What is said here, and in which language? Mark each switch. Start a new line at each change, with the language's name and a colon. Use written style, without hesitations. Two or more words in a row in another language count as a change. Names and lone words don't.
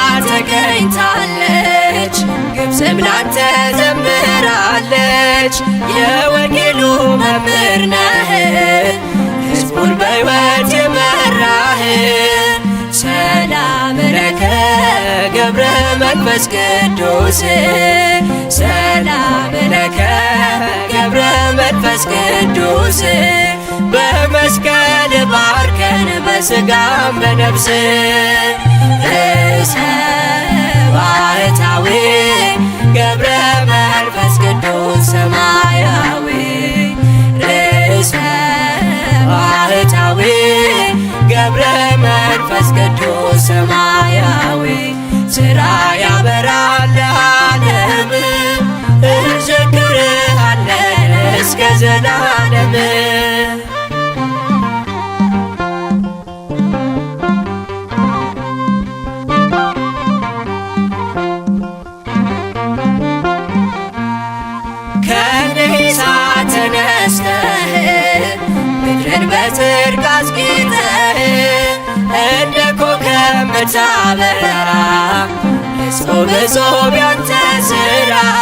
Amharic: ተገኝታለች፣ ግብፅም ላንተ ዘምራለች። የወንጌሉ መምህር ነህ፣ ሕዝቡን በሕይወት የመራህ።
Geez: ሰላም ለከ
Amharic: ገብረ መንፈስ ቅዱስ
Geez: ሰላም ለከ
Amharic: ገብረ መንፈስ ቅዱስ በመስቀል ባርከን በሥጋም በነፍስ
Geez: ርእሰ ባሕታዊ
Amharic: ገብረ መንፈስ ቅዱስ ሰማያዊ
Geez: ርእሰ ባሕታዊ
Amharic: ገብረ መንፈስ ቅዱስ ሰማያዊ ሥራ ያበራል ለዓለም እንዘክርሃለን እስከ ዘላለም። ተነስተህ ምድርን በጽድቅ አስጌጠህ እንደ ኮከብ ምታበራ እጹብ እጹብ ያንተ ሥራ።